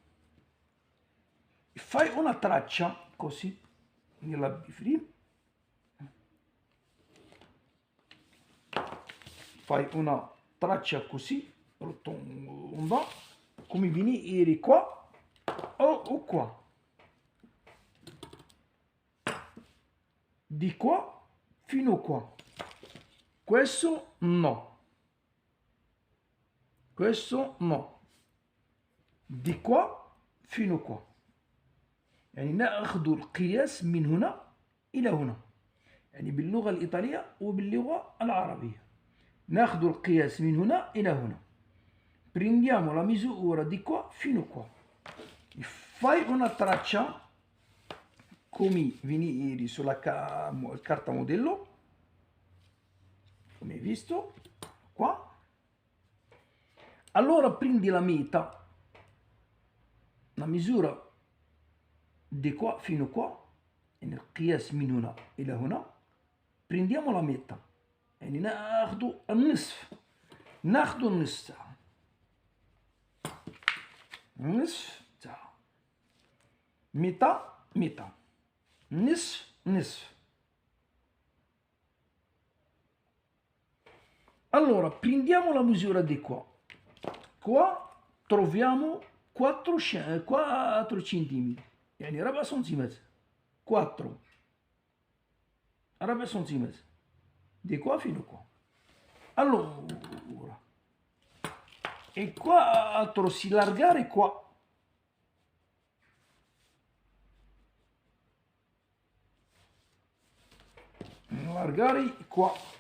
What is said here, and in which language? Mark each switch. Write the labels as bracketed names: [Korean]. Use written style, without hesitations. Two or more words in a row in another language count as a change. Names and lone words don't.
[Italian] Fai una traccia così nella bifree, fai una traccia così rotonda come viene qua o qua, di qua fino qua. Questo no, questo no, di qua fino qua. [Arabic] يعني ناخذ القياس من هنا إلى هنا، يعني باللغة الإيطالية وباللغة العربية. ناخذ القياس من هنا إلى هنا. [Italian] Prendiamo la misura di qua fino qua. Fai una traccia come viene sulla carta modello, come hai visto qua. Allora prendi la meta, la misura di qua fino qua، [Arabic] يعني القياس من هنا إلى هنا. [Italian] prendiamo la meta، [Arabic] يعني ناخذ النصف، ناخذ النصف تاعها، النصف تاعها، [Italian] metà metà, [Arabic] نصف نصف. [Italian] Allora prendiamo la misura di qua. Qua troviamo 4 centimetri، [Arabic] يعني 4 سنتيمتر، 4 4 سنتيمتر [Italian] di qua fino qua. Allora, e qua altro si largare qua. Largare qua.